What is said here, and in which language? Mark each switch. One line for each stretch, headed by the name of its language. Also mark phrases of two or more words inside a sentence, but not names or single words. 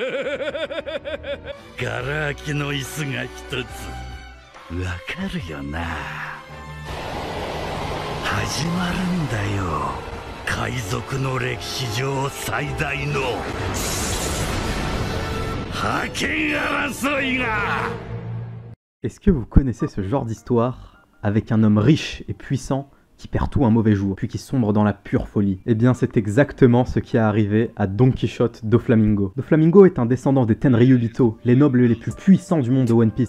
Japanese: ガラ空きの椅子が一つわかるよな。始まるんだよ、海賊の歴史上最大の覇権争いが。
French: Est-ce que vous connaissez ce genre d'histoire avec un homme riche et puissant qui perd tout un mauvais jour, puis qui sombre dans la pure folie? Eh bien c'est exactement ce qui est arrivé à Don Quichotte Doflamingo. Doflamingo est un descendant des Tenryubito, les nobles les plus puissants du monde de One Piece.